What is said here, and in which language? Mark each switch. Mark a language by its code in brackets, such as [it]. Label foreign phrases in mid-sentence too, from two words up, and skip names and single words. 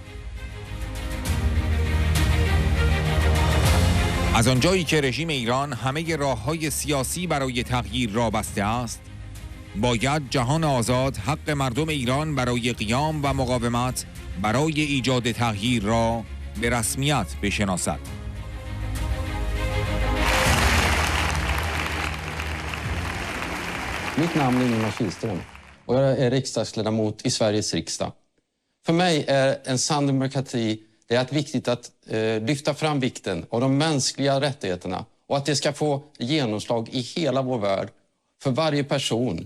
[fa] از آنجایی که رژیم ایران همه راه‌های سیاسی برای تغییر را بسته است، باید جهان آزاد حق مردم ایران برای قیام و مقاومت برای ایجاد تغییر را به رسمیت بشناسد. [sv] Mitt namn är Ingemar Kihlström och jag är riksdagsledamot i Sveriges riksdag. För mig är en sann demokrati det är viktigt att lyfta fram vikten av de mänskliga rättigheterna och att det ska få genomslag i hela vår värld för varje person.